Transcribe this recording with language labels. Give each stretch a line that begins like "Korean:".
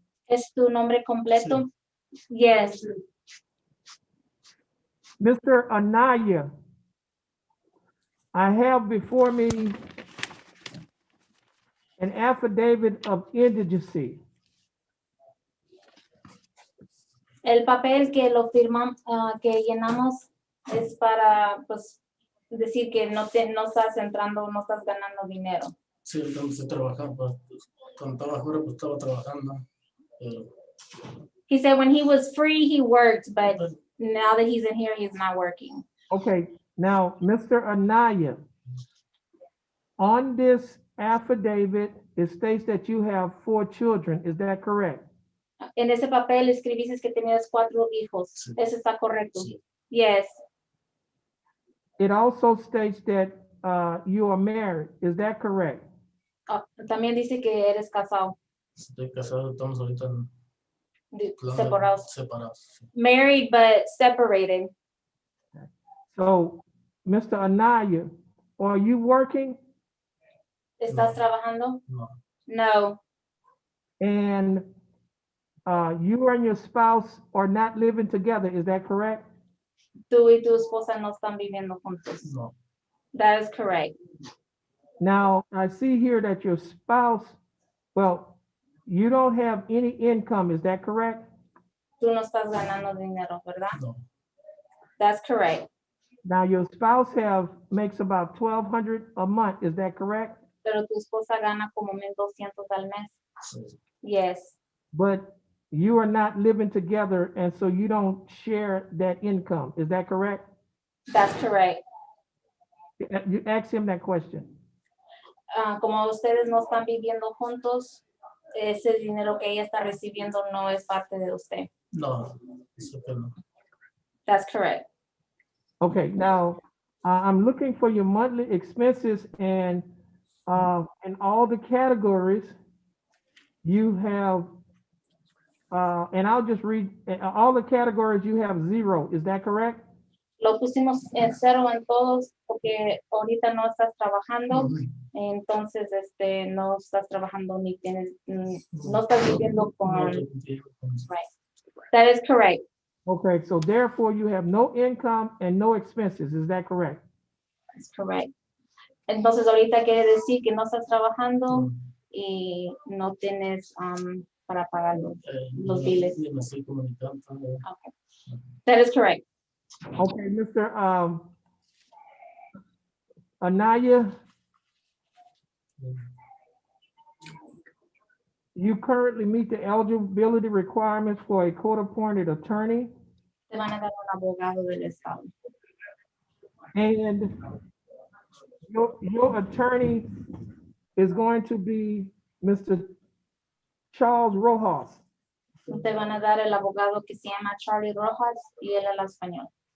Spanish: ¿Es tu nombre completo?
English: Yes. Mr. Anaya, I have before me an affidavit of indigency.
Spanish: El papel que lo firmamos, que llenamos es para, pues, decir que no estás entrando, no estás ganando dinero. Sí, cuando estoy trabajando, pues, cuando estaba afuera, pues estaba trabajando.
English: He said when he was free, he worked, but now that he's in here, he's not working. Okay, now, Mr. Anaya, on this affidavit, it states that you have 4 children. Is that correct?
Spanish: En ese papel escribiste que tenías 4 hijos. Sí. Eso está correcto. Sí.
English: Yes. It also states that you are married. Is that correct?
Spanish: También dice que eres casado, Estoy casado, estamos ahorita en plan de separados. separados.
English: Married but separated. So, Mr. Anaya, are you working?
Spanish: ¿Estás trabajando? No, No.
English: And you and your spouse are not living together. Is that correct?
Spanish: Tú y tu esposa no están viviendo juntos. no,
English: That is correct. Now, I see here that your spouse, well, you don't have any income. Is that correct?
Spanish: Tú no estás ganando dinero, ¿verdad? no.
English: That's correct. Now, your spouse makes about $1,200 a month. Is that correct?
Spanish: Pero tu esposa gana como 1,200 al mes. Sí,
English: Yes. But you are not living together, and so you don't share that income. Is that correct? That's correct. You ask him that question.
Spanish: Como ustedes no están viviendo juntos, ese dinero que ella está recibiendo no es parte de usted. no, eso que no.
English: That's correct. Okay, now I'm looking for your monthly expenses, and in all the categories, you have, and I'll just read, all the categories you have 0. Is that correct?
Spanish: Lo pusimos en 0 en todos porque ahorita no estás trabajando, entonces no estás trabajando ni tienes, no estás viviendo No con. estoy contigo, con eso.
English: Right. That is correct. Okay, so therefore you have no income and no expenses. Is that correct? That's correct.
Spanish: Entonces ahorita quiere decir que no estás trabajando y no tienes para pagar los biles. Ni me estoy comunicando.
English: Okay. That is correct. Okay, Mr. Anaya, you currently meet the eligibility requirements for a court-appointed attorney,
Spanish: Te van a dar un abogado del estado.
English: and your attorney is going to be Mr. Charles Rojas.
Spanish: Te van a dar el abogado que se llama Charlie Rojas y él habla español.